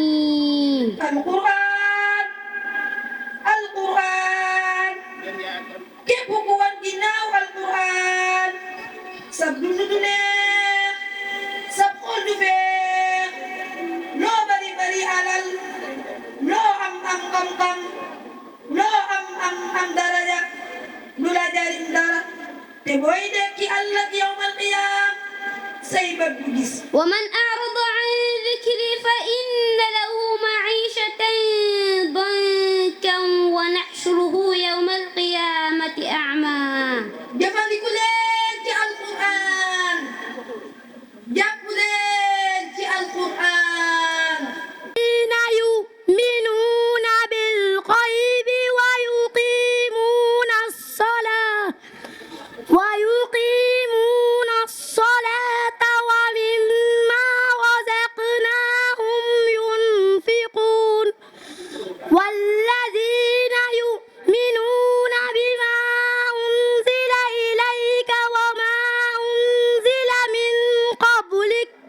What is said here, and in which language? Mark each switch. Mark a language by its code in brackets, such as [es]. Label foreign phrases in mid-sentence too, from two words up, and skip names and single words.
[wo] alquran képp ku wan ginnaaw alquran sab dund du neex sab xol du feex loo bari bari alal loo am xam-xam loo am daraja du la jariñ dara te booy dekki ëllëg [ar] يوم القيامة [wo] say bët du gis. [ar] ومن أعرض عن ذكري فإن له معيشة ضنكا ونحشره يوم القيامة أعمى. [wo] jëfandiku leen ci alquran jàpp leen ci alquran. [ar] يؤمنون بالغيب ويقيمون الصلاة ومما رزقناهم ينفقون والذين يؤمنون بما أنزل إليك وما أنزل من قبلك